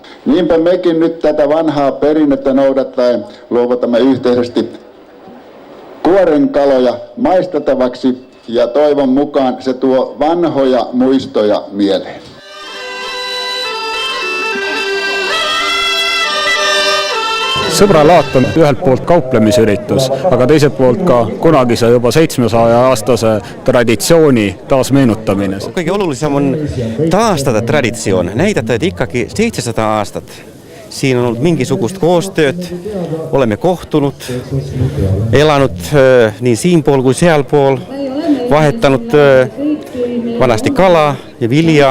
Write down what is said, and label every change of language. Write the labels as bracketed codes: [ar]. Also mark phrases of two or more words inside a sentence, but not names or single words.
[fi] Niinpä mekin nyt tätä vanhaa perinnettä noudattaen luovutamme yhteisesti kuoren kaloja maistettavaksi ja toivon mukaan se tuo vanhoja muistoja mieleen. [et] Sõbralaat on ühelt poolt kauplemisüritus, aga teiselt poolt ka kunagise juba 700-aastase traditsiooni taasmeenutamine. Kõige olulisem on taastada traditsioon, näidata, et ikkagi 700 aastat. Siin on olnud mingisugust koostööd, oleme kohtunud, elanud nii siinpool kui sealpool, vahetanud vanasti kala ja vilja.